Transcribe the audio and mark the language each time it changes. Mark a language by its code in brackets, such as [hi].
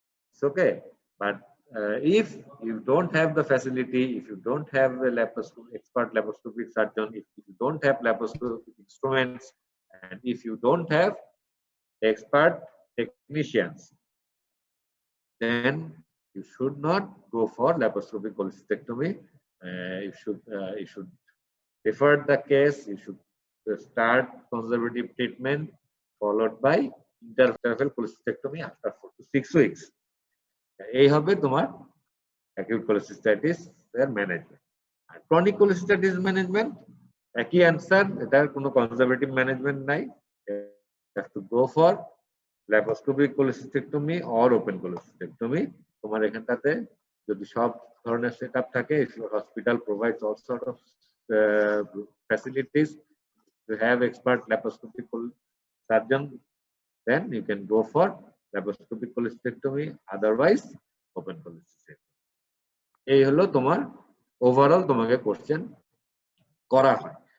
[en] It's okay, but if you don't have the facility, if you don't have a expert laparoscopic surgeon, if you don't have laparoscopic instruments, and if you don't have expert technicians, then you should not go for laparoscopic cholecystectomy. You should refer the case. You should start conservative treatment followed by interval cholecystectomy after 4 to 6 weeks. [bn] এই হবে তোমার acute cholecystitis এর management. আর chronic cholecystitis management একই answer, এটার কোনো conservative management নাই। [en] have to go for laparoscopic cholecystectomy or open cholecystectomy. [bn] তোমার এখানটাতে যদি সব ধরনের সেটআপ থাকে, [en] if your hospital provides all sort of facilities to have expert laparoscopic surgeon, then you can go for laparoscopic cholecystectomy, otherwise open cholecystectomy. [bn] এই হলো তোমার overall তোমাকে কোশ্চেন করা হয়।